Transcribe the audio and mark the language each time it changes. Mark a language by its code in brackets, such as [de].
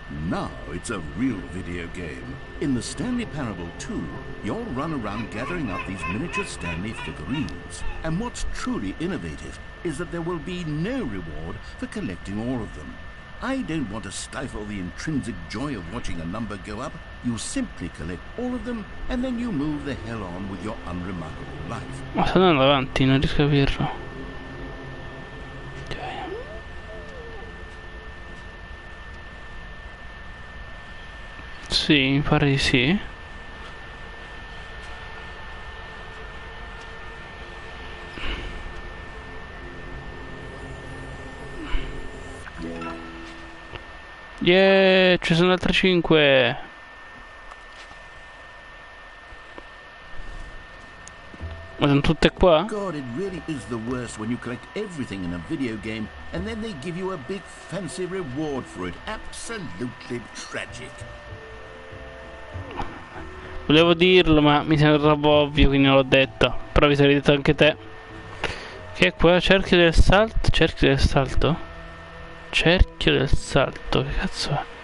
[en] Now it's a real video game. In the Stanley Parable 2, you'll run around gathering up these miniature Stanley figurines. And what's truly innovative is that there will be no reward for collecting all of them. I don't want to stifle the intrinsic joy of watching a number go up. You simply collect all of them and then you move the hell on with your unremarkable life. [it] Ma sta andando avanti, non riesco a capirlo. Sì, mi pare di sì. Yeah, ci sono altre 5. Ma sono tutte qua? [en] God, it really is the worst when you collect everything in a video game and then they give you a big fancy reward for it. Absolutely tragic. [it] Volevo dirlo, ma mi sembra troppo ovvio, quindi non l'ho detto. Però vi sarei detto anche te. Che è qua? Cerchio del salto? Cerchio del salto? Cerchio del salto, che cazzo è?